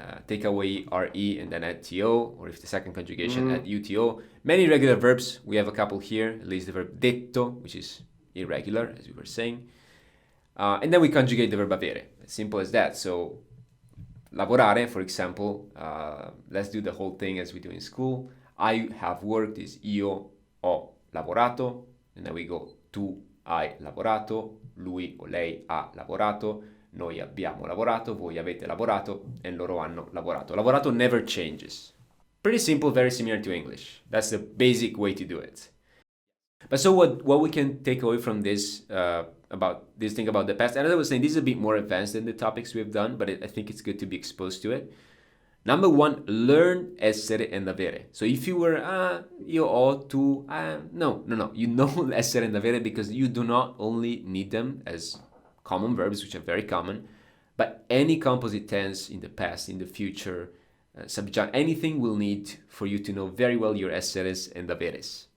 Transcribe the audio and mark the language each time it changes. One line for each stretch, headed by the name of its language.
English: Take away re and then add to, or if the second conjugation, add Mm, uto. Many irregular verbs, we have a couple here, at least the verb detto, which is irregular, as we were saying. And then we conjugate the verb avere, as simple as that. So lavorare, for example, let's do the whole thing as we do in school. I have worked is
Italian: io ho lavorato, and then we go tu hai lavorato, lui o lei ha lavorato, noi abbiamo lavorato, voi avete lavorato, e loro hanno lavorato.
English: Lavorato never changes. Pretty simple, very similar to English. That's the basic way to do it. But so what we can take away from this about this thing about the past, and as I was saying, this is a bit more advanced than the topics we've done, but I think it's good to be exposed to it. Number one, learn essere and avere. So if you were io ho tu no, you know essere and avere because you do not only need them as common verbs, which are very common, but any composite tense in the past, in the future, subject, anything will need for you to know very well your esseres and averes.